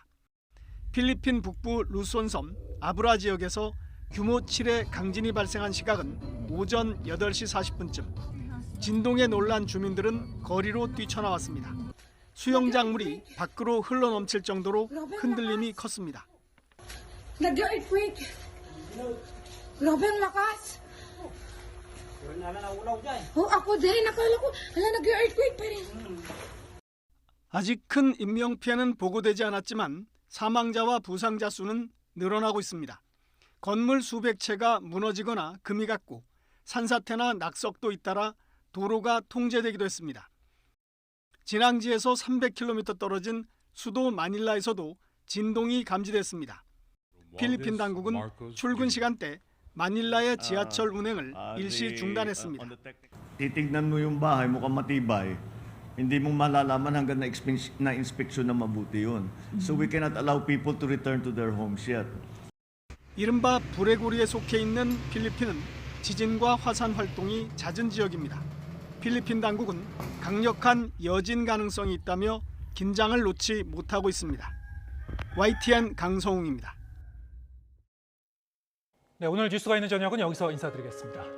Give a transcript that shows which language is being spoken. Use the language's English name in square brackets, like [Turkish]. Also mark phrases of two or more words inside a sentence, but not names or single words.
[Korean] 필리핀 북부 루손섬 아브라 지역에서 규모 7의 강진이 발생한 시각은 오전 8시 40분쯤. 진동에 놀란 주민들은 거리로 뛰쳐나왔습니다. 수영장물이 밖으로 흘러넘칠 정도로 흔들림이 컸습니다. [Filipino] Nag-earthquake. Grabe ang lakas. Ako din, nakala ko, nag-earthquake pa rin. [Korean] 아직 큰 인명피해는 보고되지 않았지만 사망자와 부상자 수는 늘어나고 있습니다. 건물 수백 채가 무너지거나 금이 갔고 산사태나 낙석도 잇따라 도로가 통제되기도 했습니다. 진앙지에서 300km 떨어진 수도 마닐라에서도 진동이 감지됐습니다. 필리핀 당국은 출근 시간대 마닐라의 지하철 운행을 일시 중단했습니다. [Filipino] Titignan mo yung bahay, mukhang matibay. Hindi mo malalaman hanggang na-inspeksyon na mabuti yun. [English] So we cannot allow people to return to their homes yet. [Korean] 이른바 불의 고리에 속해 있는 필리핀은 지진과 화산 활동이 잦은 지역입니다. 필리핀 당국은 강력한 여진 가능성이 있다며 긴장을 놓지 못하고 있습니다. YTN 강성웅입니다. 네, 오늘 뉴스가 있는 저녁은 여기서 인사드리겠습니다.